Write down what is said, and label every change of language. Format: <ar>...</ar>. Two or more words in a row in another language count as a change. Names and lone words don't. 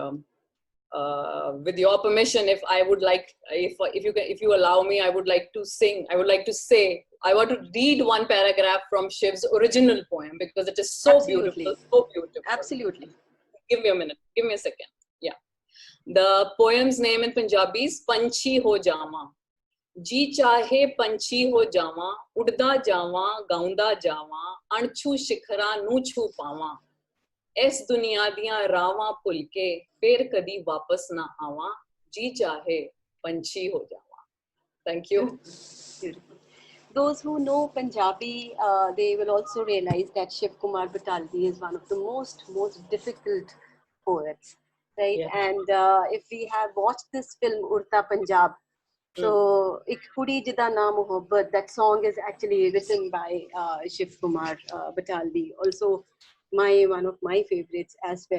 <en>And with your permission, if I would like, if you allow me, I would like to sing. I would like to say, I want to read one paragraph from Shiv's original poem because it is so beautiful, so beautiful. Absolutely. Give me a minute. Give me a second. Yeah. The poem's name in Punjabi is Panchi Ho Jama.</en> <pa>ਜੀ ਚਾਹੇ ਪੰਛੀ ਹੋ ਜਾਵਾਂ, ਉੱਡਦਾ ਜਾਵਾਂ, ਗਾਉਂਦਾ ਜਾਵਾਂ, ਅਣਛੂਹ ਸਿਖਰਾਂ ਨੂੰ ਛੂਹ ਪਾਵਾਂ, ਇਸ ਦੁਨੀਆ ਦੀਆਂ ਰਾਹਾਂ ਭੁੱਲ ਕੇ ਫਿਰ ਕਦੀ ਵਾਪਸ ਨਾ ਆਵਾਂ, ਜੀ ਚਾਹੇ ਪੰਛੀ ਹੋ ਜਾਵਾਂ.</pa> <en>Thank you. Beautiful. Those who know Punjabi, they will also realize that Shiv Kumar Batalvi is one of the most difficult poets, right? Yeah. And if we have watched this film Urta Punjab, so Ik Kudi Jida Na Mohabbat, that song is actually written by Shiv Kumar Batalvi, also one of my favorites as well.</en>